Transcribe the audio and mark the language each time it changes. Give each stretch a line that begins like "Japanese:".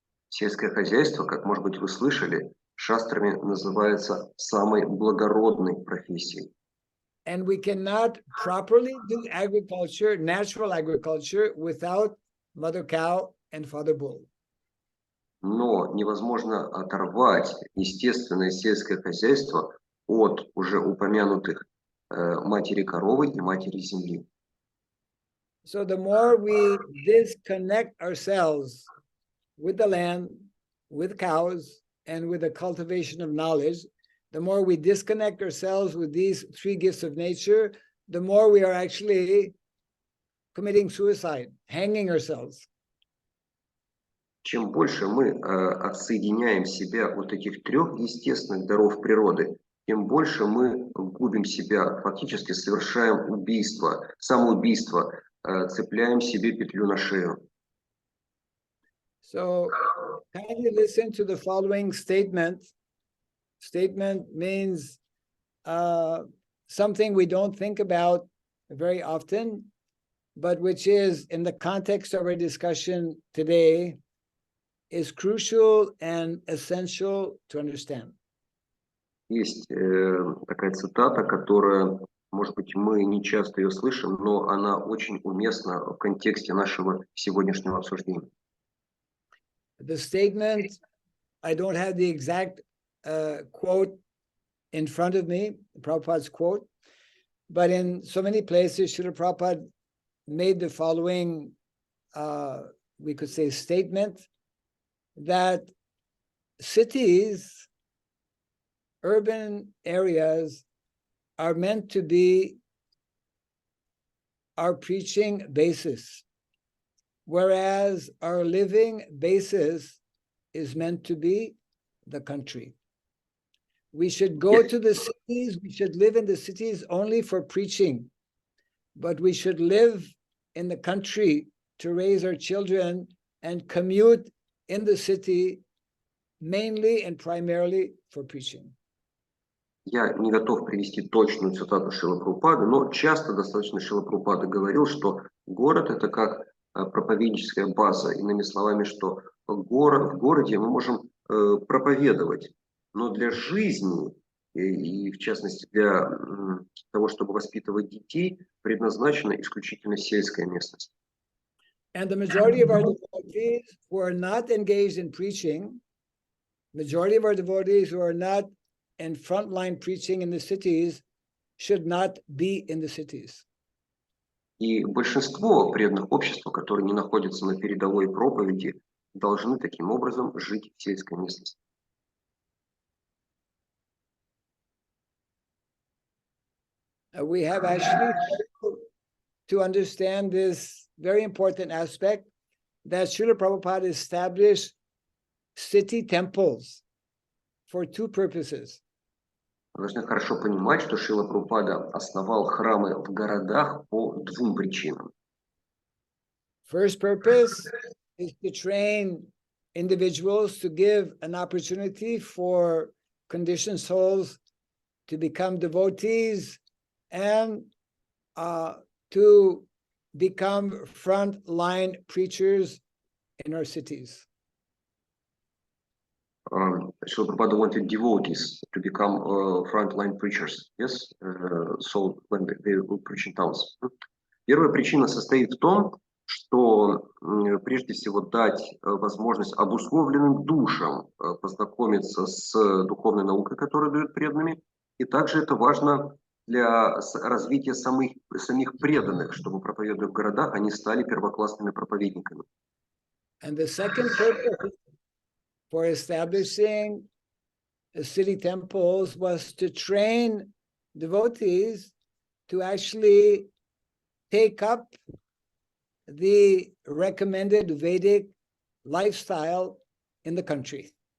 Russian: Сельское хозяйство, как, может быть, вы слышали, шастрами называется самой благородной профессией.
English: And we cannot properly do agriculture, natural agriculture, without Mother Cow and Father Bull.
Russian: Но невозможно оторвать естественное сельское хозяйство от уже упомянутых матери коровы и матери земли.
English: So the more we disconnect ourselves with the land, with cows, and with the cultivation of knowledge, the more we disconnect ourselves with these three gifts of nature, the more we are actually committing suicide, hanging ourselves.
Russian: чем больше мы отсоединяем себя от этих трех естественных даров природы, тем больше мы губим себя, фактически совершаем убийство, самоубийство, цепляем себе петлю на шею.
English: So kindly listen to the following statement. Statement means something we don't think about very often, but which is, in the context of our discussion today, is crucial and essential to understand.
Russian: Есть такая цитата, которая, может быть, мы не часто ее слышим, но она очень уместна в контексте нашего сегодняшнего обсуждения.
English: The statement, I don't have the exact quote in front of me, Prabhupada's quote, but in so many places, Srila Prabhupada made the following, we could say, statement, that cities, urban areas are meant to be our preaching basis, whereas our living basis is meant to be the country. We should go to the cities, we should live in the cities only for preaching, but we should live in the country to raise our children and commute in the city mainly and primarily for preaching.
Russian: Я не готов привести точную цитату Шрилы Прабхупады, но часто достаточно Шрила Прабхупада говорил, что город – это как проповедническая база. Иными словами, что в городе мы можем проповедовать, но для жизни и в частности для того, чтобы воспитывать детей, предназначена исключительно сельская местность.
English: And the majority of our devotees who are not engaged in preaching, majority of our devotees who are not in frontline preaching in the cities should not be in the cities.
Russian: И большинство преданных общества, которые не находятся на передовой проповеди, должны таким образом жить в сельской местности.
English: We have actually to understand this very important aspect that Srila Prabhupada established city temples for two purposes.
Russian: Вы должны хорошо понимать, что Шрила Прабхупада основал храмы в городах по двум причинам.
English: First purpose is to train individuals to give an opportunity for conditioned souls to become devotees and to become frontline preachers in our cities. Srila Prabhupada wanted devotees to become frontline preachers, yes, so when they will preach in towns.
Russian: Первая причина состоит в том, что прежде всего дать возможность обусловленным душам познакомиться с духовной наукой, которую дают преданными, и также это важно для развития самих преданных, чтобы, проповедуя в городах, они стали первоклассными проповедниками.
English: And the second purpose for establishing city temples was to train devotees to actually take up the recommended Vedic lifestyle in the country.